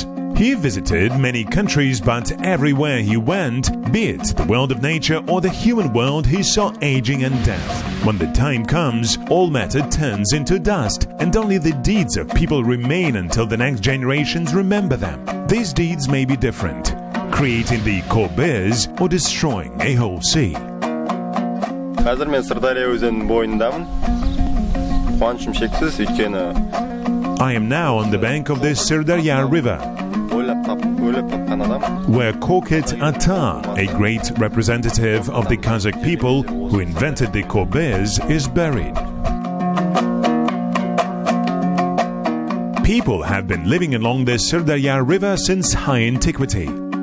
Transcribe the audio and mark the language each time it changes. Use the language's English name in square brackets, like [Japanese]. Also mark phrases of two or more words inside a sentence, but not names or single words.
[English] He visited many countries, but everywhere he went, be it the world of nature or the human world, he saw aging and death. When the time comes, all matter turns into dust, and only the deeds of people remain until the next generations remember them. These deeds may be different, creating the Korbez or destroying a whole sea. [Kazakh] Қазір мен Сырдария өзенінің бойындамын. Қуанышым шексіз, өйткені [English] I am now on the bank of the Sirdarya River, where Korkut Ata, a great representative of the Kazakh people who invented the Korbez, is buried. People have been living along the Sirdarya River since high antiquity.